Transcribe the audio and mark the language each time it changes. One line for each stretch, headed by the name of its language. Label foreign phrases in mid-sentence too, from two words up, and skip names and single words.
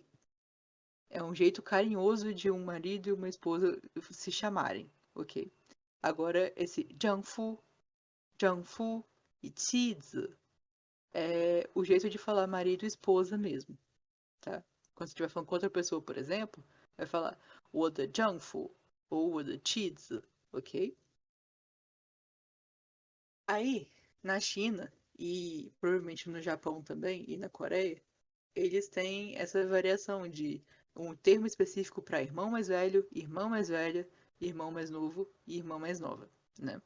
Portuguese: É um jeito carinhoso de um marido e uma esposa se chamarem, ok? Agora, esse Jiangfu, Jiangfu e Qizi é o jeito de falar marido e esposa mesmo, tá? Quando você estiver falando com outra pessoa, por exemplo, vai falar
Chinese: 我的丈夫
Portuguese: ou
Chinese: 我的妻子,
Portuguese: ok? Aí, na China e provavelmente no Japão também e na Coreia, eles têm essa variação de um termo específico para irmão mais velho, irmã mais velha, irmão mais novo e irmã mais nova, né?